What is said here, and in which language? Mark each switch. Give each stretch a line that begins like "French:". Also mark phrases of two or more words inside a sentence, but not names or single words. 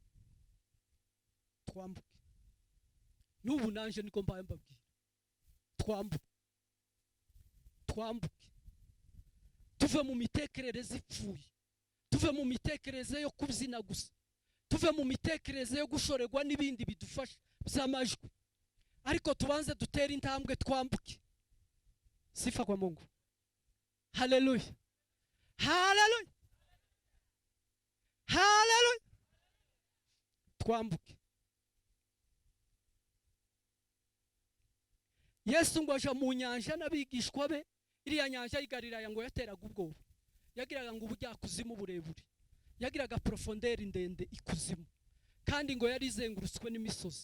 Kinyarwanda: N'ubu nanje niko mbaye mbabwira, twambuke tuve mu mitekerereze ipfuye, tuve mu mitekerereze yo kubyina gusa, tuve mu mitekerereze yo gushorerwa n'ibindi bidufasha by'amajwi, ariko tubanze dutere intambwe twambuke.
Swahili: Sifa kwa Mungu.
Kinyarwanda: Haleluya, haleluya, haleluya. Twambuke. Yesu ngo aja mu nyanja n'abigishwa be, iriya nyanja y'Igalilaya ngo yateraga ubwoba, yagiraga ngo ubujyakuzimu burebure, yagiraga profondeur ndende ikuzimu, kandi ngo yari izengurutswe n'imisozi.